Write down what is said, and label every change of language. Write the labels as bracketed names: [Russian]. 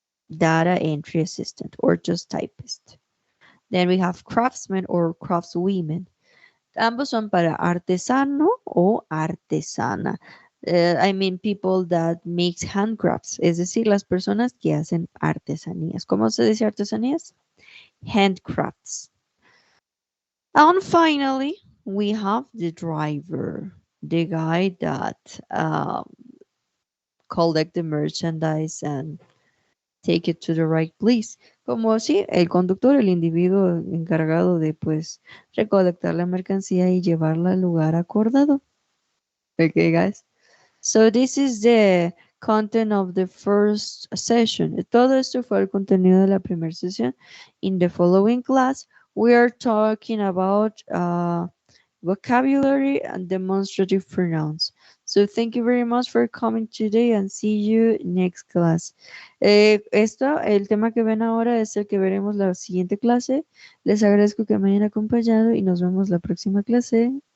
[English] Data entry assistant or just typist. Then we have craftsmen or craftswomen. [Spanish] Ambos son para artesano o artesana. [English] I mean people that makes handcrafts, [Spanish] es decir, las personas que hacen artesanías. ¿Cómo se dice artesanías? [English] Handcrafts. And finally, we have the driver, the guy that collect the merchandise and take it to the right place. [Spanish] Como si el conductor, el individuo encargado de pues recolectar la mercancía y llevarla al lugar acordado. [English] Okay, guys. So this is the content of the first session. [Spanish] Todo esto fue el contenido de la primera sesión. [English] In the following class, We are talking about vocabulary and demonstrative pronouns. So thank you very much for coming today and see you next class. [Spanish] El tema que ven ahora es el que veremos la siguiente clase. Les agradezco que me hayan acompañado y nos vemos la próxima clase.